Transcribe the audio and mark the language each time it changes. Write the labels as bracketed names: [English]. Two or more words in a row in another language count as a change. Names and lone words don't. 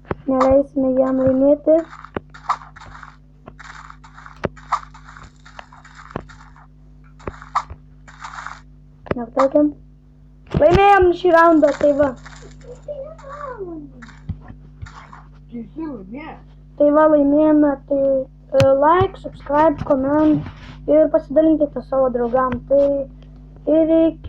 [Lithuanian] neleisime jam laimėti. Nepatokiam. Laimėjom šį raundą, tai va. Visi laimėjo. Tai va, laimėjome, tai [English] like, subscribe, comment [Lithuanian] ir pasidalinkite savo draugam. Tai ir iki.